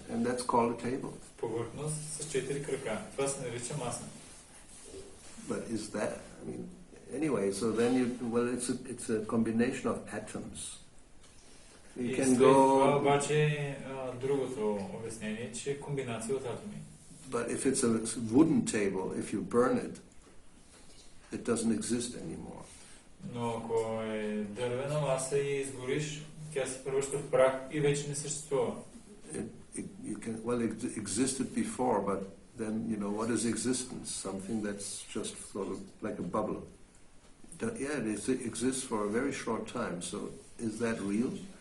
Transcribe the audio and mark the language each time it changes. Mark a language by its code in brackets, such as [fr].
[en] And that's called a table. [bg] Повърхност с 4 крака. Това се нарича маса. [en] But is that? I mean, anyway. So then it's a combination of atoms. You can go. [bg] Това обаче другото обяснение, че е комбинация от атоми. [en] But if it's a wooden table, if you burn it, it doesn't exist anymore. [bg] Но ако е дървена маса и изгориш, тя се превръща в прах и вече не съществува. [en] It existed before, but then, what is existence? Something that's just sort of like a bubble. It exists for a very short time, so is that real?